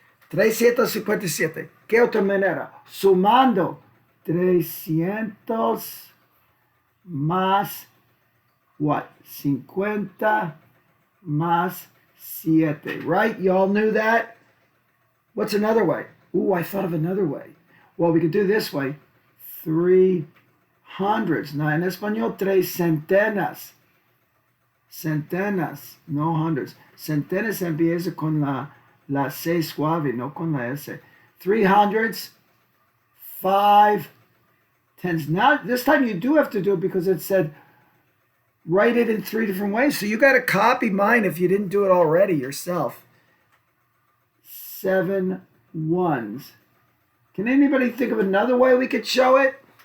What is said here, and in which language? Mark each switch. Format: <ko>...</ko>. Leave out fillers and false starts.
<es>357. ¿Qué otra manera? Sumando 300 más what?</es> <en>50 más 7, right? You all knew that? What's another way? Ooh, I thought of another way. Well, we could do this way. 3 hundreds.</en> <es>Now, en español, 3 centenas. Centenas, no hundreds. Centenas empieza con la C suave, no con la S.</es> <en>3 hundreds, 5 tens. Now, this time you do have to do it because it said write it in 3 different ways. So you got to copy mine if you didn't do it already yourself. 7 ones. Can anybody think of another way we could show it?</en>